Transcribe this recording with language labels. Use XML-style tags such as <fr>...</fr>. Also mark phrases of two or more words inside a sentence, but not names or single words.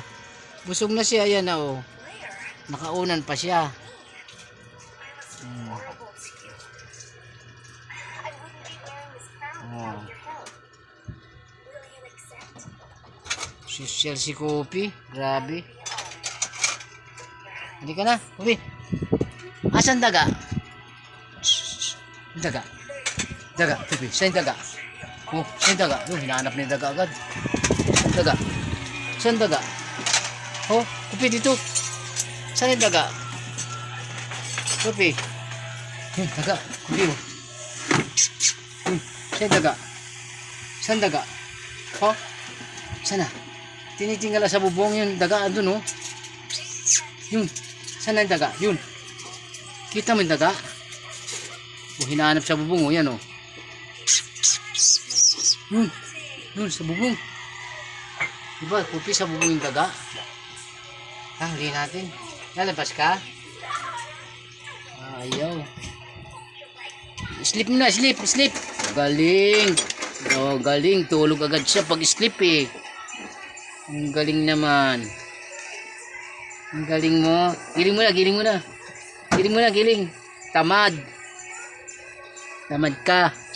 <tl>Busog na siya, yan, oh. Nakaunan pa siya. Oh. Social si Kupi. Grabe. Hindi ka na, Kupi. Asan daga? Daga. Daga, Kupi. Saan daga? Oh, saan daga? Oh, hinahanap na yung daga agad. Saan daga? Saan daga? Oh, Kupi dito. Saan yung daga? Kupi. Daga. Kupi mo. Saan daga? Saan daga? Oh, sana. Tinitingala sa bubong yung daga andun, oh. Yun. Saan na yung daga? Yun. Kita mo yung daga? O, hinahanap sa bubong, oh. Yan, oh. Yun. Yun, sa bubong. Diba, Kupi sa bubong yung daga? Huli natin. Lalabas ka? Ayaw.</tl> <en>Sleep na, sleep, sleep.</en> <tl>Galing. Oh, galing. Tulog agad siya pag sleep, eh. Ang galing naman. Ang galing mo. Giling mo na, giling mo na. Giling mo na, giling. Tamad. Tamad ka.</tl>